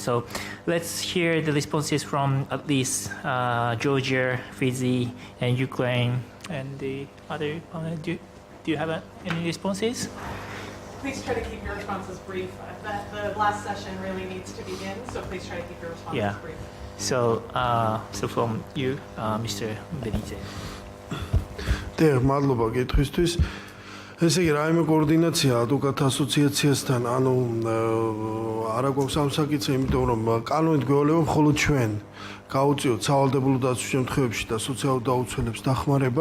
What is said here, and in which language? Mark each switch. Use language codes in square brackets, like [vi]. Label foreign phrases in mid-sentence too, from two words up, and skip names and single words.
[en] So let's hear the responses from at least Georgia, Fiji, and Ukraine, and the other panel. Do you have any responses? Please try to keep your responses brief. The last session really needs to begin, so please try to keep your responses brief. So from you, Mr. Benitez. [ka] მადლობა კითხვისთვის. ესე იგი, რაიმე კოორდინაცია ადვოკატთა ასოციაციასთან, არა გვაქვს ამ საკითხზე, იმიტომ რომ კანონით გვევალება მხოლოდ ჩვენ გავუწიოთ სავალდებულო დაცვის შემთხვევებში და სოციალურ დაუცველებს დახმარება.